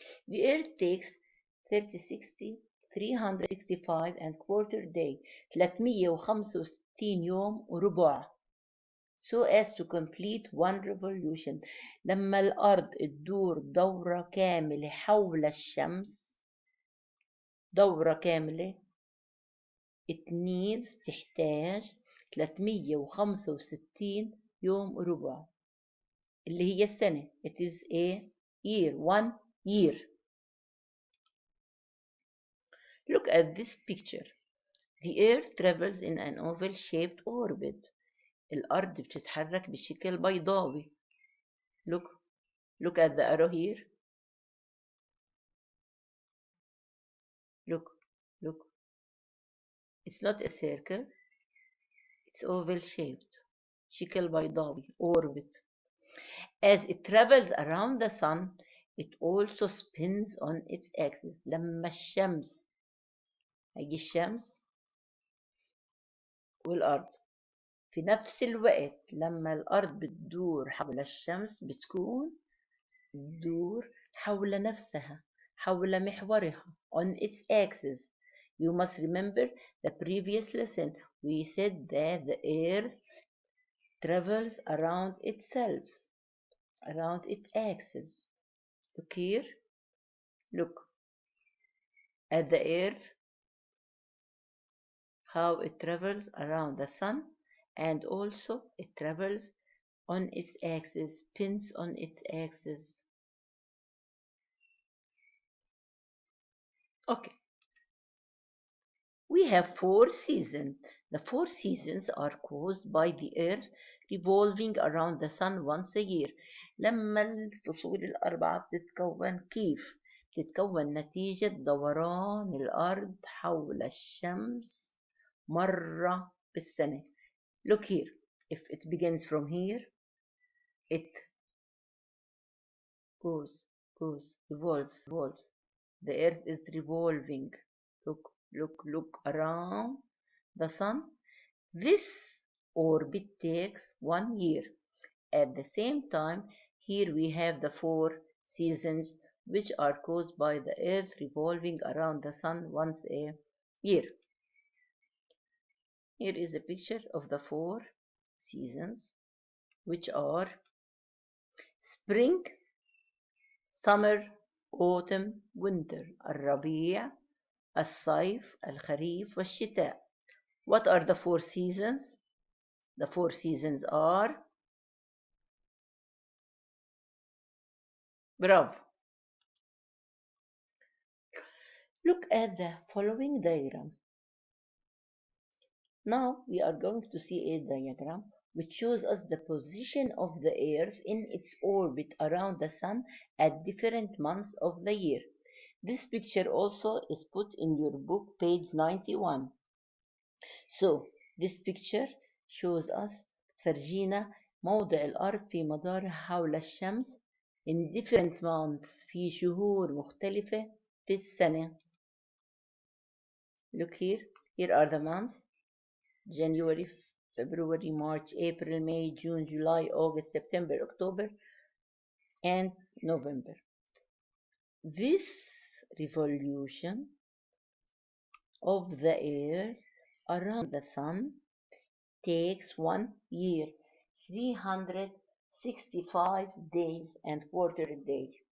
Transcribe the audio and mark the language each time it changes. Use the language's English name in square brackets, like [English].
[English] The earth takes 365 and quarter day [Arabic] 365 يوم وربع [English] so as to complete one revolution. [Arabic] لما الأرض تدور دورة كاملة حول الشمس دورة كاملة [English] it needs [Arabic] تحتاج 365 يوم وربع اللي هي السنة. [English] It is a year, 1 year. Look at this picture. The Earth travels in an oval-shaped orbit. [Arabic] الأرض بتتحرك بشكل بيضاوي. [English] Look at the arrow here. Look. It's not a circle. It's oval-shaped. [Arabic] شكل بيضاوي. Orbit. [English] As it travels around the sun, it also spins on its axis. [Arabic] لما الشمس هيجي الشمس والأرض في نفس الوقت لما الأرض بتدور حول الشمس بتكون تدور حول نفسها حول محورها [English] on its axis. You must remember the previous lesson. We said that the earth travels around itself, around its axis. Look here. Look at the earth, how it travels around the sun, and also it travels on its axis, spins on its axis. Okay. We have 4 seasons. The 4 seasons are caused by the earth revolving around the sun once a year. [Arabic] لما الفصول الأربعة بتتكون كيف؟ بتتكون نتيجة دوران الأرض حول الشمس مرة بالسنة. [English] Look here. If it begins from here, it goes, revolves. The earth is revolving. Look around the sun. This orbit takes 1 year. At the same time, here we have the 4 seasons which are caused by the earth revolving around the sun once a year. Here is a picture of the 4 seasons which are spring, summer, autumn, winter. [Arabic] الربيع, الصيف, الخريف والشتاء. [English] What are the 4 seasons? The 4 seasons are bravo. Look at the following diagram. Now we are going to see a diagram which shows us the position of the earth in its orbit around the sun at different months of the year. This picture also is put in your book, page 91. So this picture shows us [Arabic] تفرجينا موضع الأرض في مدارها حول الشمس [English] in different months [Arabic] في شهور مختلفة في السنة. [English] Look here. Here are the months: January, February, March, April, May, June, July, August, September, October, and November. This revolution of the earth around the sun takes 1 year, 365 days and quarter a day.